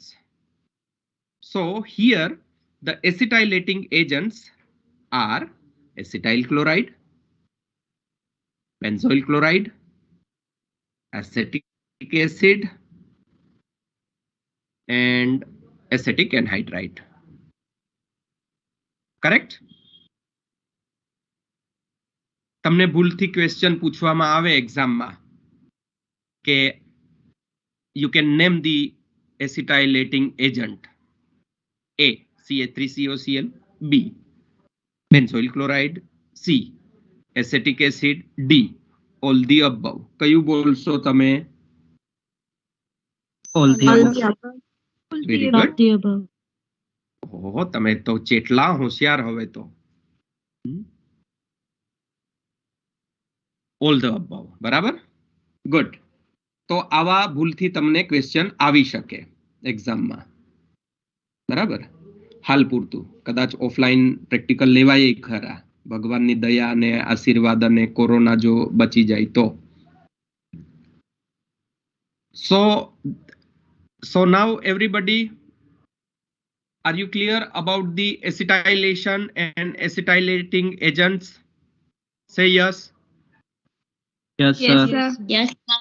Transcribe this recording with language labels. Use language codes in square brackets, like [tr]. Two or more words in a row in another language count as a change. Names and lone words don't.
[en] So here the acetylating agents are acetyl chloride, benzoyl chloride, acetic acid, and acetic anhydride. Correct? [gu] તમને ભૂલથી ક્વેશ્ચન પૂછવામાં આવે એક્ઝામમાં કે [en] you can name the acetylating agent. A, CH3COCl. B, benzoyl chloride. C, acetic acid. D, all the above. કયું બોલશો તમે? All the All above. the above. Very All good. the above. [gu] ઓહો, તમે તો ચેટલા હોશિયાર હવે તો. [en] All the above. બરાબર? Good. [gu] તો આવા ભૂલથી તમને ક્વેશ્ચન આવી શકે એક્ઝામમાં. બરાબર? હાલ પૂરતું કદાચ ઓફલાઈન પ્રેક્ટિકલ લેવાય ખરા, ભગવાનની દયા અને આશીર્વાદ અને કોરોના જો બચી જાય તો. [en] So now everybody Are you clear about the acetylation and acetylating agents? Say yes. Yes, Yes, sir. sir. Yes, sir.